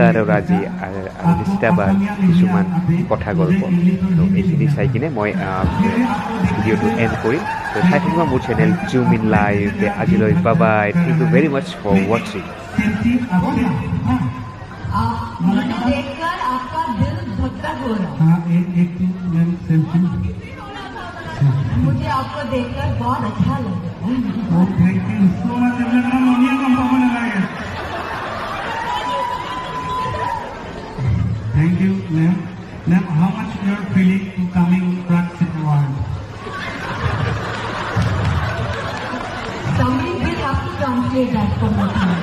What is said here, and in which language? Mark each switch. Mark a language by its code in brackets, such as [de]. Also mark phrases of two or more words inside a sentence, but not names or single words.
[as] আৰু ৰাজি আৰু নিচিতা বা কিছুমান কথা গল্প ত' এইখিনি চাই কিনে মই ভিডিঅ'টো এণ্ড কৰিম ত' চাই থাকিব মোৰ চেনেল জুম ইন লাইভ আজিলৈ বাবাই [en] thank you very much for watching [hi] देखकर आपका दिल धड़कन हो रहा मुझे आपको देखकर बहुत अच्छा लगा [en] Thank you, ma'am. Ma'am, how much you are feeling to coming Praxit Award? Somebody will have to translate that for me.